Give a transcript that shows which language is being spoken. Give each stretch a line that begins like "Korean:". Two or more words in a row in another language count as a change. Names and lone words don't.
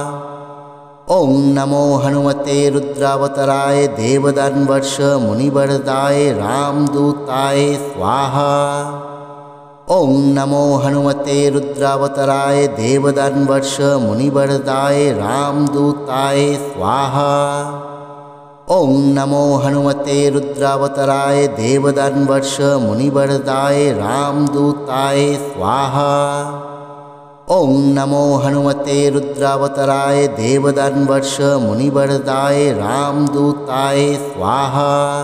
Sanskrit: ওং নমো হনুমতে রুদ্রাবতারায় দেবদানবর্ষ মুনিবরদায় রামদূতায় স্বাহা। ওং নমো হনুমতে রুদ্রাবতারায় দেবদানবর্ষ মুনিবরদায় রামদূতায় স্বাহা। ओं नमो हनुमते रुद्रावताराय देवदानवर्ष मुनिवरदाय रामदूताय स्वाहा। ओं नमो हनुमते रुद्रावताराय देवदानवर्ष मुनिवरदाय रामदूताय स्वाहा।